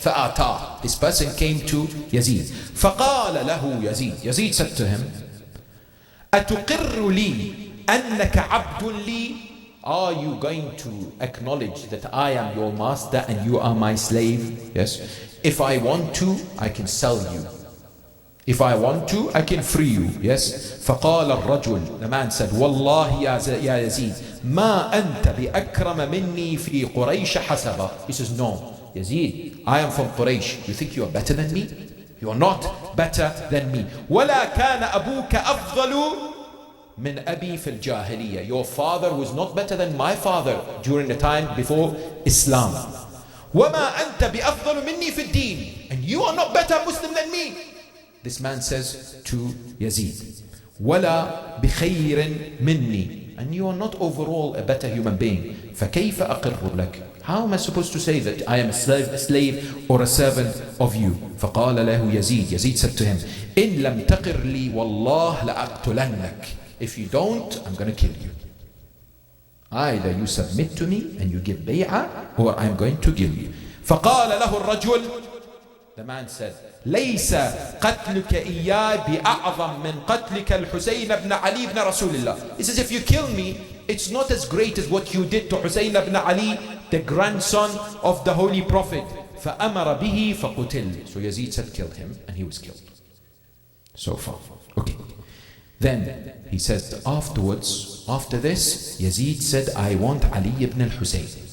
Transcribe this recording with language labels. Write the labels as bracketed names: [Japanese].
[Arabic] فَآتَى, [English] this person came to Yazid. [Arabic] فَقَالَ لَهُ [English] Yazid, Yazid said to him, [Arabic] أَتُقِرُّ لِي أَنَّكَ عَبْدٌ لِي, [English] are you going to acknowledge that I am your master and you are my slave? Yes. If I want to, I can sell you. If I want to, I can free you. Yes. [Arabic] فقال الرجل, [English] the man said, [Arabic] والله يا يزيد ما أنت بأكرم مني في قريش حسبا. [English] He says, no, Yazid, I am from Quraysh. You think you are better than me? You are not better than me. [Arabic] ولا كان أبوك أفضل من أبي في الجاهلية. [English] Your father was not better than my father during the time before Islam. [Arabic] وما أنت بأفضل مني في الدين. [English] And you are not better Muslim than me. This man says to Yazid, [Arabic] وَلَا بِخَيْرٍ مِنِّي, [English] and you are not overall a better human being. [Arabic] فَكَيْفَ أَقِرُّ لَكَ, [English] how am I supposed to say that I am a slave or a servant of you? [Arabic] فَقَالَ لَهُ [English] Yazid, Yazid said to him, [Arabic] إِن لَمْ تَقِرْ لِي وَاللَّهِ لَأَقْتُلَنَّكَ, [English] if you don't, I'm going to kill you. Either you submit to me and you give bay'ah, or I'm going to kill you. [Arabic] فَقَالَ لَهُ الرَّجُلُ, [English] the man said, [Arabic] ليس قتلك إياي بأعظم من قتلك الحسين بن علي بن رسول الله. [English] He says, if you kill me, it's not as great as what you did to Husayn ibn Ali, the grandson of the Holy Prophet. [Arabic] فأمر به فقتل. [English] So Yazid said, kill him, and he was killed. So far. Okay. Then he says, afterwards, after this, Yazid said, I want Ali ibn al-Husayn.